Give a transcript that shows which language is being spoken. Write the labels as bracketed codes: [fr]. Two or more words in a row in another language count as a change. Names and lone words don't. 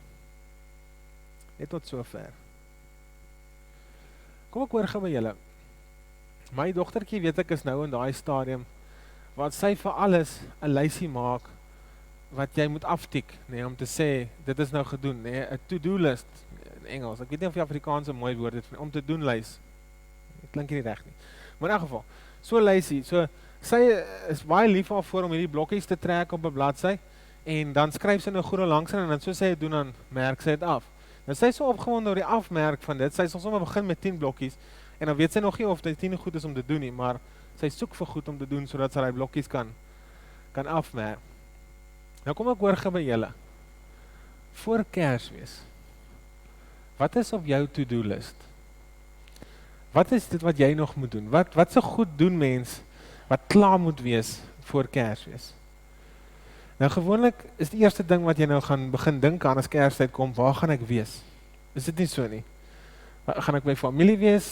[af] Net tot sover. Kom ek hoor gou by julle. My dogtertjie, weet ek, is nou in daai stadium wat sy vir alles 'n lysie maak wat jy moet aftik, nee, om te sê dit is nou gedoen, nee, 'n [en] to-do list [af] in Engels. Ek weet nie of die Afrikaanse mooi woord het om te doen lys. Dit klink nie reg nie. Maar in elk geval, so lysie, so sy is baie lief daarvoor om hierdie blokkies te trek op 'n bladsy en dan skryf sy nou goeie langs en dan so sy dit doen, dan merk sy dit af. Nou sy is so opgewonde oor die afmerk van dit. Sy sal sommer begin met 10 blokkies en dan weet sy nog nie of dit 10 goed is om te doen nie, maar sy soek vir goed om te doen sodat sy daai blokkies kan afmerk. Nou kom ek hoor gou by julle. Voor Kersfees, wat is op jou [en] to-do list? [af] Wat is dit wat jy nog moet doen? Wat so goed doen mens wat klaar moet wees voor Kersfees? Nou gewoonlik is die eerste ding wat jy nou gaan begin dink aan as Kerstyd kom, waar gaan ek wees? Is dit nie so nie? Gaan ek by familie wees?